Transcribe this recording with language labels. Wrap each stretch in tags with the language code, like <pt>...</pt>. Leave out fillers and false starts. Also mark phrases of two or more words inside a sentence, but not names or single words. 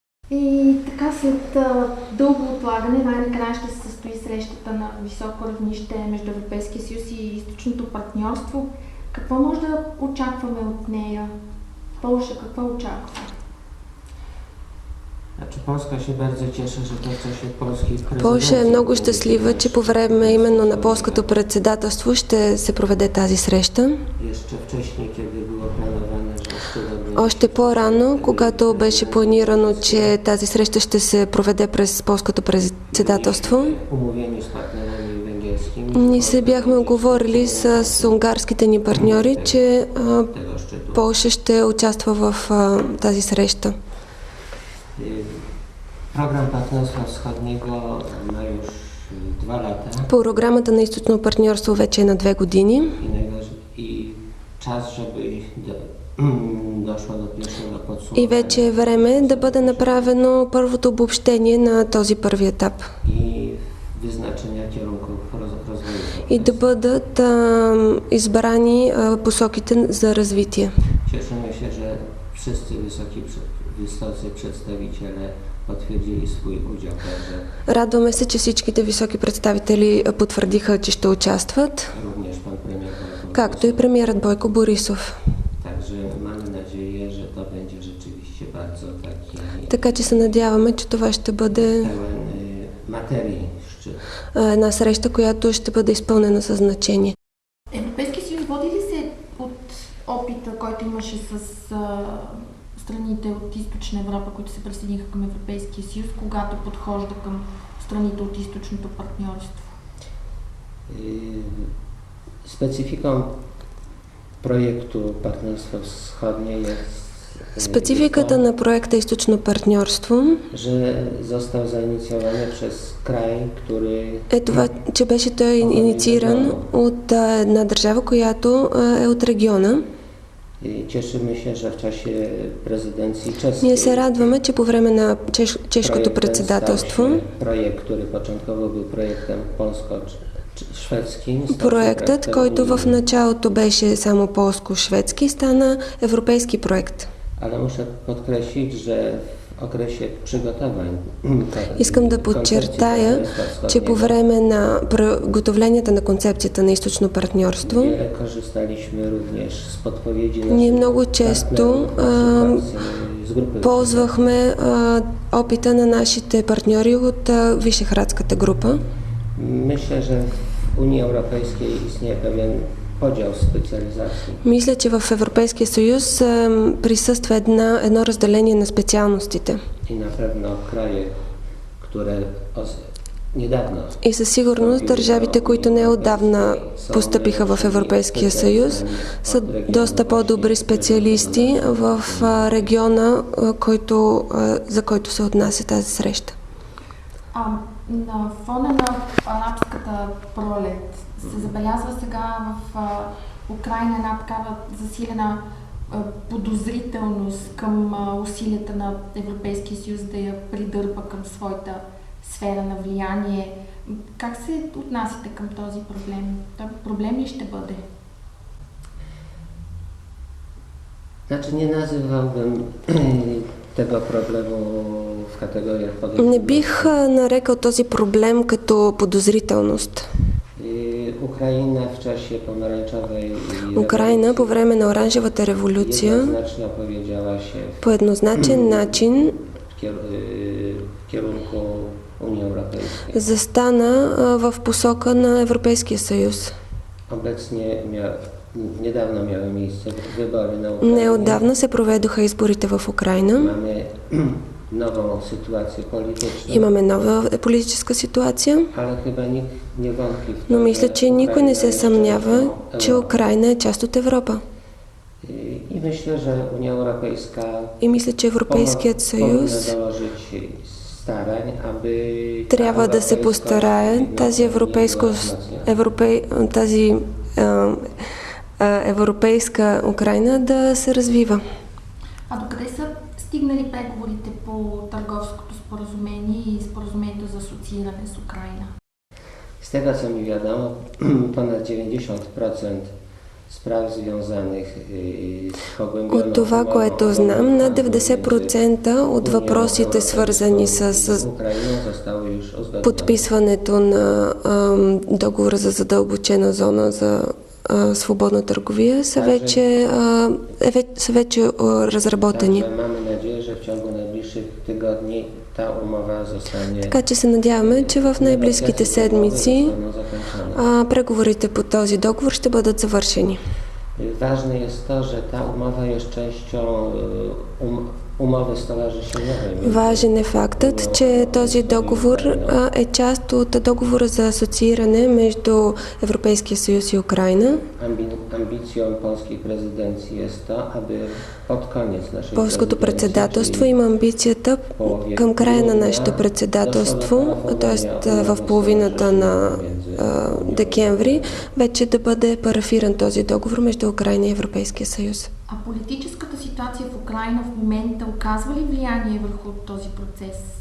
<bg>И така след дълго отлагане най-накрая ще се състои срещата на високо равнище между Европейския съюз и източното партньорство. Какво може да очакваме от нея? Полша какво очаква?</bg> <pl>Znaczy Polska się bardzo cieszy, że to w czasie polskiej prezydencji.</pl> <bg>Полша е много щастлива, че по време именно на полското председателство ще се проведе тази среща.</bg> <pl>Jeszcze wcześniej, kiedy było planowane, że szczyt</pl> <bg>Още по-рано, когато беше планирано, че тази среща ще се проведе през полското председателство,</bg> <pl>umówieni z partnerami węgierskimi</pl> <bg>ние се бяхме оговорили с унгарските ни партньори, че</bg> <pl>tego szczytu.</pl> <bg>Полша ще участва в тази среща.</bg> <pl>Program Partnerstwa Wschodniego ma już 2 lata</pl> <bg>Програмата на източно партньорство вече е на 2 години</bg> <pl>i czas, żeby doszło do pierwszego</pl> <bg>и</bg> <pl>podsumowania</pl> <bg>вече е време да бъде направено първото обобщение на този първи етап</bg> <pl>i wyznaczenia kierunków rozwoju.</pl> <bg>и да бъдат избрани посоките за развитие.</bg> <pl>Cieszymy się, że wszyscy wysocy przedstawiciele potwierdzili swój udział. Także</pl> <bg>Радваме се, че всичките високи представители потвърдиха, че ще участват,</bg> <pl>również pan premier Borysów.</pl> <bg>както и премиерът Бойко Борисов.</bg> <pl>Także mamy nadzieję, że to będzie rzeczywiście bardzo taki</pl> <bg>Така че се надяваме, че това ще бъде</bg> <pl>pełen materii szczyt.</pl> <bg>една среща, която ще бъде изпълнена със значение. Европейския съюз води ли се от опита, който имаше с страните от Източна Европа, които се присъединиха към Европейския съюз, когато подхожда към страните от източното партньорство?</bg> <pl>Specyfiką projektu Partnerstwo Wschodnie jest</pl> <bg>Спецификата на проекта Източно партньорство</bg> <pl>że został zainicjowany przez kraj, który</pl> <bg>е това, че беше той иницииран от една държава, която е от региона.</bg> <pl>cieszymy się, że w czasie prezydencji czeskiej</pl> <bg>Ние се радваме, че по време на чешкото</bg> <pl>projekt ten</pl> <bg>председателство</bg> <pl>stał się projekt, który początkowo był projektem polsko-szwedzkim.</pl> <bg>проектът, който в началото беше само полско-шведски, стана европейски проект.</bg> <pl>Ale muszę podkreślić, że w okresie przygotowań</pl> <bg>Искам да подчертая, че по време на приготовленията на концепцията на източно партньорство</bg> <pl>wiele korzystaliśmy również z podpowiedzi</pl> <bg>ние</bg> <pl>naszych</pl> <bg>много често</bg> <pl>partnerów z grupy</pl> <bg>ползвахме опита на нашите партньори от Вишеградската група.</bg> <pl>Myślę, że w Unii Europejskiej istnieje pewien podział specjalizacji.</pl> <bg>Мисля, че в Европейския съюз присъства едно разделение на специалностите.</bg> <pl>I na pewno kraje, które niedawno</pl> <bg>И със сигурност държавите, които неотдавна постъпиха в Европейския съюз, са доста по-добри специалисти в региона, за който се отнася тази среща. На фона на арабската пролет се забелязва сега в Украйна една такава засилена подозрителност към усилията на Европейския съюз да я придърпа към своята сфера на влияние. Как се отнасяте към този проблем? Той проблем ли ще бъде?</bg> <pl>Znaczy nie nazywałbym tego problemu w kategoriach</pl> <bg>Не</bg> <pl>podejrzewam.</pl> <bg>бих нарекал този проблем като подозрителност.</bg> <pl>Ukraina w czasie pomarańczowej</pl> <bg>Украина по време на Оранжевата революция</bg> <pl>jednoznacznie opowiedziała się</pl> <bg>по еднозначен начин</bg> <pl>w kierunku Unii Europejskiej.</pl> <bg>застана в посока на Европейския съюз.</bg> <pl>Obecnie niedawno miały miejsce wybory na Ukrainie.</pl> <bg>Неотдавна се проведоха изборите в Украина.</bg> <pl>Mamy nową sytuację polityczną.</pl> <bg>Имаме нова политическа ситуация,</bg> <pl>Ale chyba nikt nie wątpi w to,</pl> <bg>но мисля,</bg> <pl>że</pl> <bg>че никой не се</bg> <pl>Ukraina</pl> <bg>съмнява,</bg> <pl>jest</pl> <bg>че</bg> <pl>Europą.</pl> <bg>Украина е част от Европа.</bg> <pl>I myślę, że Unia Europejska</pl> <bg>И мисля, че Европейският</bg> <pl>powinna</pl> <bg>съюз</bg> <pl>dołożyć starań, aby</pl> <bg>трябва да се постарае тази европейска Украина да се развива. А докъде са стигнали преговорите по търговското споразумение и споразумението за асоцииране с Украина?</bg> <pl>Z tego co mi wiadomo, ponad 90% spraw związanych z pogłębioną</pl> <bg>От това,</bg> <pl>umową</pl> <bg>което знам, над</bg> <pl>handlu</pl> <bg>90% от</bg> <pl>między</pl> <bg>въпросите,</bg> <pl>Unią</pl> <bg>свързани</bg> <pl>Europejską</pl> <bg>с</bg> <pl>i Ukrainą, zostały już uzgodnione.</pl> <bg>подписването на договора за задълбочена зона за свободна търговия са вече разработени.</bg> <pl>Także mamy nadzieję, że w ciągu najbliższych tygodni ta umowa zostanie</pl> <bg>Така че се надяваме, че в най-близките седмици</bg> <pl>zostaną zakończone.</pl> <bg>преговорите по този договор ще бъдат завършени.</bg> <pl>Ważne jest to, że ta umowa jest częścią umowy stowarzyszeniowej.</pl> <bg>Важен е фактът, че този договор е част от договора за асоцииране между Европейския съюз и Украина.</bg> <pl>Ambicją polskiej prezydencji jest to, aby pod koniec naszej</pl> <bg>Полското</bg> <pl>prezydencji,</pl> <bg>председателство има амбицията към края на нашето председателство, т.е. в половината на декември, вече да бъде парафиран този договор между Украина и Европейския съюз. А политическата ситуация в Украина в момента оказва ли влияние върху този процес?</bg>